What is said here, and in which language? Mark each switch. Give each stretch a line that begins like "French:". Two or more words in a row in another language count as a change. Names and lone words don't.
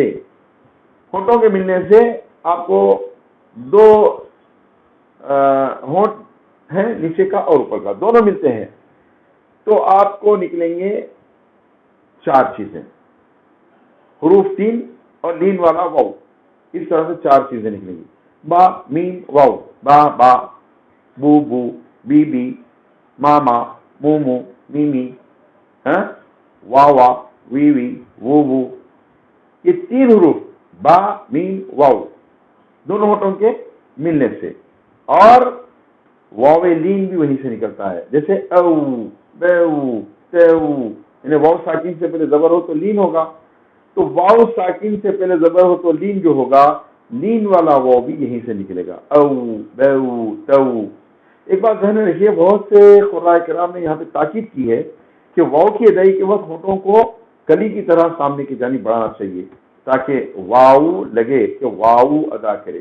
Urdu: ہونٹوں کے ملنے سے آپ کو 2 ہونٹ ہیں، نیچے کا اور اوپر کا، دونوں ملتے ہیں تو آپ کو نکلیں گے 4 چیزیں، حروف 3 اور لین والا واو، اس طرح سے 4 چیزیں نکلیں گی۔ با میم واو، با با، بو بو، بی بی، ما ما، مو مو، می می، وا وا، وی وی، وو وو۔ یہ 3 حروف با میم واو دونوں ہونٹوں کے ملنے سے، اور واو لین بھی وہیں سے نکلتا ہے، جیسے او بیو تیو، یعنی واو ساکن سے پہلے زبر ہو تو لین ہوگا، تو واو ساکن سے پہلے زبر ہو تو لین جو ہوگا، لین والا واو بھی یہیں سے نکلے گا، او بیو تو۔ ایک بات ذہن میں رکھیے، بہت سے قراء کرام نے یہاں پہ تاکید کی ہے کہ واو کی ادائی کے وقت ہونٹوں کو کلی کی طرح سامنے کی جانب بڑھانا چاہیے تاکہ واو لگے کہ واو ادا کرے۔